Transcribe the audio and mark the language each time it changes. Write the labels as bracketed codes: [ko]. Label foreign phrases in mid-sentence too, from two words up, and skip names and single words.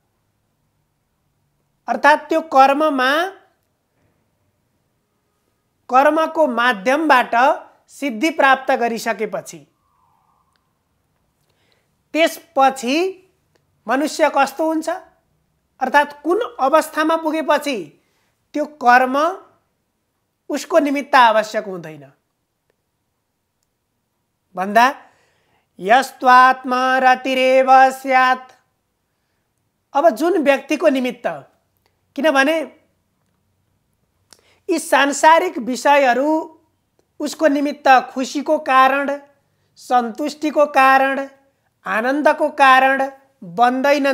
[ne] अर्थात् त्यो कर्मको माध्यमबाट सिद्धि प्राप्त गरिसकेपछि त्यसपछि मनुष्य कस्तो हुन्छ, अर्थात् कुन अवस्थामा पुगेपछि त्यो कर्म उसको निमित्त आवश्यक हुँदैन भन्दा [sa] यस्त्वात्मा रतिरेव स्यात्। [ne] अब जुन व्यक्तिको निमित्त, किनभने यी सांसारिक विषयहरू उसको निमित्त खुशीको कारण, सन्तुष्टिको कारण, आनन्दको कारण बन्दैनन्।